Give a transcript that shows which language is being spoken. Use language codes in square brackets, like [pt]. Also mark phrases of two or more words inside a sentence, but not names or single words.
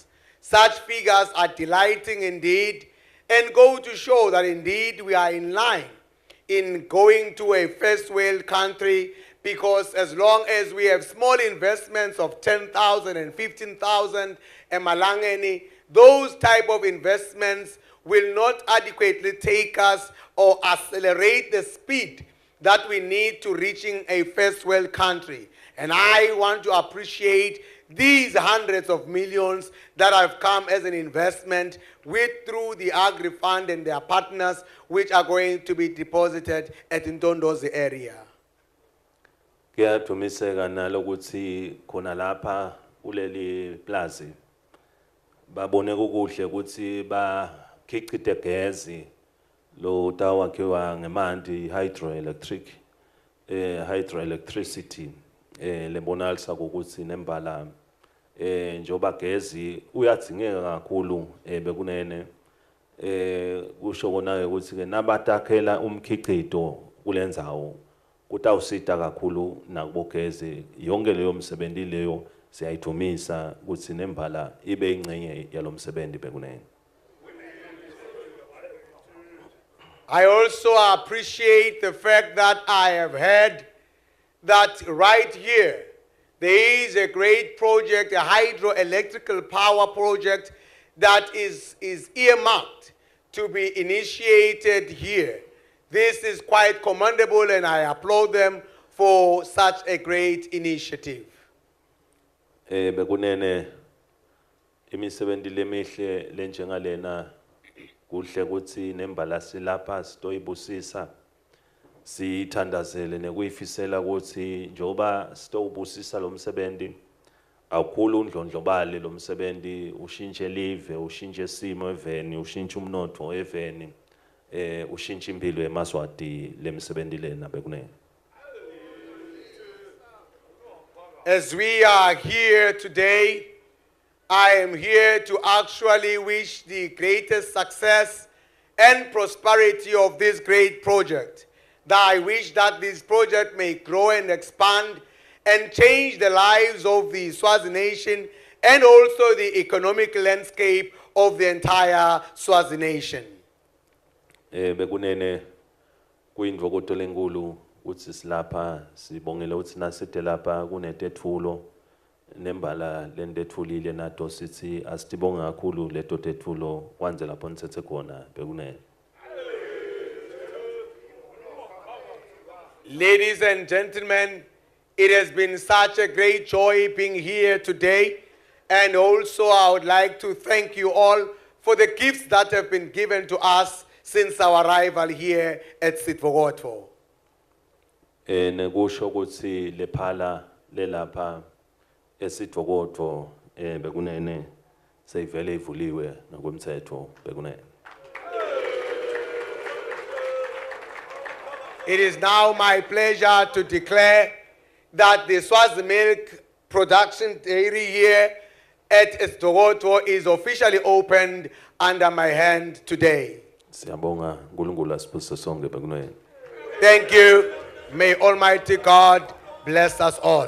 [en] Such figures are delighting indeed and go to show that indeed we are in line in going to a first world country, because as long as we have small investments of 10,000 and 15,000 and malangeni, those type of investments will not adequately take us or accelerate the speed that we need to reaching a first world country. And I want to appreciate these hundreds of millions that have come as an investment through the Agrifund and their partners, which are going to be deposited at Ndondozi area. [ss] Kuyathumiseka nalo ukuthi khona lapha kuleli plaza babone kuhle ukuthi bakhiqide gezi lo tawakhiwa ngemanti hydroelectricity lebonalisa ukuthi nembala njoba gezi uyadzingeka kakhulu bekunene kusho kona ukuthi ke nabatakhela umkhiqido kulendzawo kutawusita kakhulu nakubogezi yonke leyo msebenzi leyo siyayithumisa ukuthi nembala ibe ingcenye yalomsebenzi bekunene. [en] I also appreciate the fact that I have heard that right here there is a great project, a hydroelectrical power project that is earmarked to be initiated here. This is quite commendable and I applaud them for such a great initiative. [ss] Bekunene imisebenzi lemihle lenjengalena kuhle ukuthi nembala silapha sitoyibusisa sithandazele nekuyifisela ukuthi njoba sitobusisa lo msebenzi awukhulu undlondlobale lo msebenzi ushintshe live ushintshe isimo eveni ushintshe umnotho eveni ushintshe impilo eMswati lemsebenzi lena bekunene. [en] As we are here today, I am here to actually wish the greatest success and prosperity of this great project. That I wish that this project may grow and expand and change the lives of the Swazi nation and also the economic landscape of the entire Swazi nation. [ss] bekunene kuyindvokoto lenkulu ukuthi silapha sibongela ukuthi naside lapha kunetetfulo nembala lentetfulile nato sithi asitibonga kakhulu leto tetfulo kwanze lapho nithethe khona bekunene. [en] Ladies and gentlemen, it has been such a great joy being here today. And also I would like to thank you all for the gifts that have been given to us since our arrival here at Sitwokotho. [ss] Nekusho ukuthi lephala lelapha eSitwokotho bekunene seyivele ivuliwe ngokomthetho bekunene. [en] It is now my pleasure to declare that the Swazi milk production dairy here at Sitwokotho is officially opened under my hand today. [ss] Siyabonga uNkulunkulu asiphuze sonke bekunene. [en] Thank you. May Almighty God bless us all.